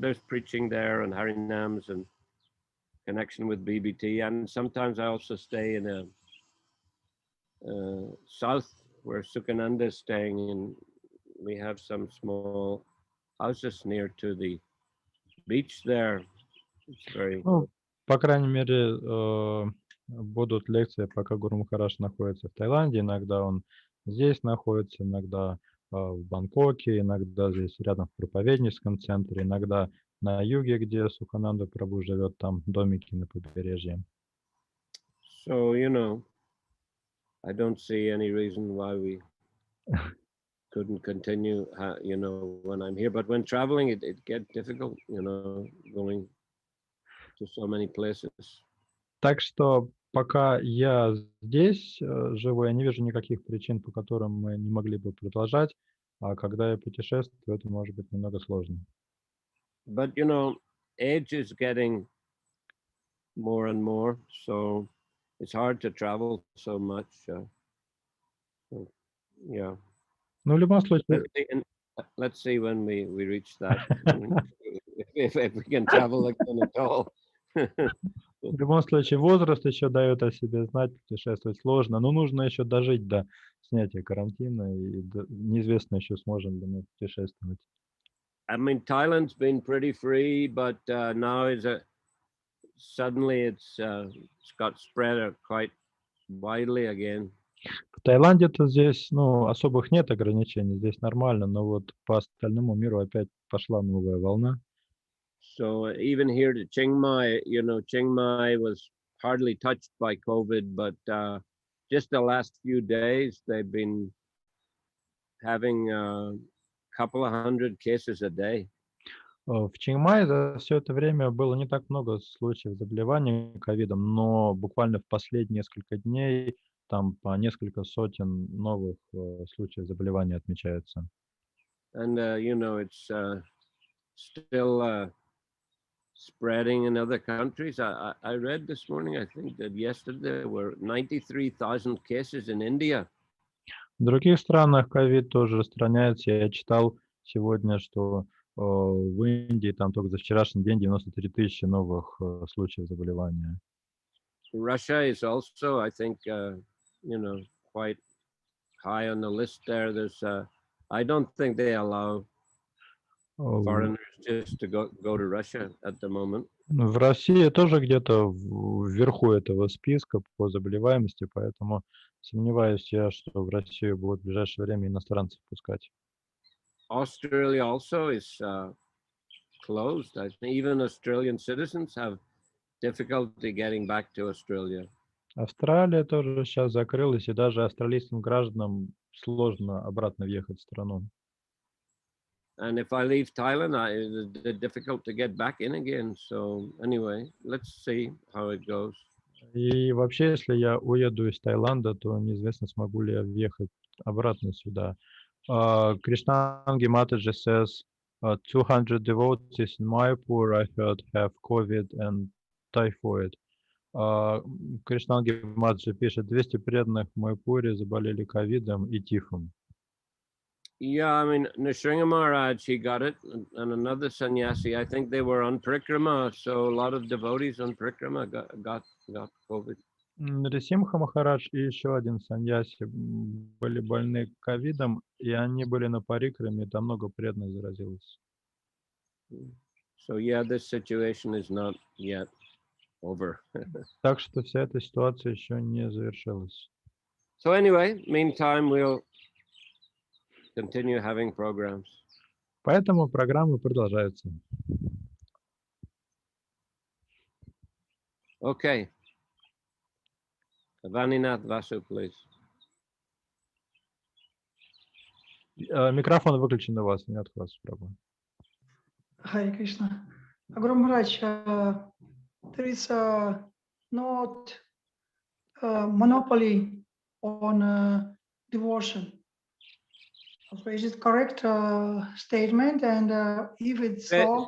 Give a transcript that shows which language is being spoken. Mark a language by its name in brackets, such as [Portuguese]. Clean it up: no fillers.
[English] There's preaching there and Harinams and connection with BBT, and sometimes I also stay in a south where Sukhananda is staying, and we have some small houses near to the beach there. It's very [Russian] Ну, по крайней мере, будут лекции, пока Гуру Махарадж находится в Таиланде. Иногда он здесь находится, иногда в Бангкоке, иногда здесь рядом в проповедническом центре, иногда на юге, где Сухананда Прабху живет, там домики на побережье. [English] so I don't see any reason why we couldn't continue, when I'm here. But when traveling, it gets difficult, going to so many places. [Russian] Так что пока я здесь живу, я не вижу никаких причин, по которым мы не могли бы продолжать. А когда я путешествую, это может быть немного сложно. [English] But age is getting more and more, so it's hard to travel so much. So, yeah. [Russian] Ну, в любом случае, [English] Let's see when we reach that. if we can travel again at all. [Russian] в любом случае, возраст еще дает о себе знать, путешествовать сложно, но нужно еще дожить до снятия карантина, и неизвестно еще, сможем ли мы путешествовать. [English] I mean, Thailand's been pretty free, but now suddenly it's got spread quite widely again. [Russian] В Таиланде-то здесь, особых нет ограничений, здесь нормально, но вот по остальному миру опять пошла новая волна. [English] So even here to Chiang Mai, Chiang Mai was hardly touched by COVID, but just the last few days, they've been having a couple of hundred cases a day. [Russian] В Чингмае за все это время было не так много случаев заболевания ковидом, но буквально в последние несколько дней там по несколько сотен новых случаев заболевания отмечаются. [English] And, it's still spreading in other countries. I read this morning, I think that yesterday there were 93,000 cases in India. [Russian] В других странах ковид тоже распространяется. Я читал сегодня, что в Индии там только за вчерашний день 93 тысячи новых случаев заболевания. [English] Russia is also, I think, quite high on the list there. I don't think they allow foreigners just to go to Russia at the moment. [Russian] В России тоже где-то вверху этого списка по заболеваемости, поэтому сомневаюсь я, что в Россию будут в ближайшее время иностранцев пускать. [English] Australia also is closed. I think even Australian citizens have difficulty getting back to Australia. [Russian] Австралия тоже сейчас закрылась, и даже австралийским гражданам сложно обратно въехать в страну. [English] And if I leave Thailand, it's difficult to get back in again. So anyway, let's see how it goes. [Russian] И вообще, если я уеду из Таиланда, то неизвестно, смогу ли я въехать обратно сюда. [English] Krishnangi Mataji says, 200 devotees in Mayapur, I heard, have COVID and typhoid. [Russian] Кришнанги Маджи пишет, 200 преданных в Майпуре заболели ковидом и тифом. [English] Yeah, I mean, Nrsimha Maharaj, he got it, and another sannyasi. I think they were on Prikrama, so a lot of devotees on Prikrama got COVID. [Russian] Нрисимха Махарадж и еще один саньяси были больны ковидом, и они были на парикраме, и там много преданных заразилось. [English] So yeah, this situation is not yet over. [Russian] Так что вся эта ситуация еще не завершилась. [English] So anyway, meantime, we'll continue having programs. [Russian] Поэтому программы продолжаются. [English] Okay. Vaninath Vasu, please. [Russian] Микрофон выключен у вас, нет вас, Прабhu. Харе Кришна. [English] Guru Maharaj, there is not monopoly on devotion. So is it correct statement? And if it's so,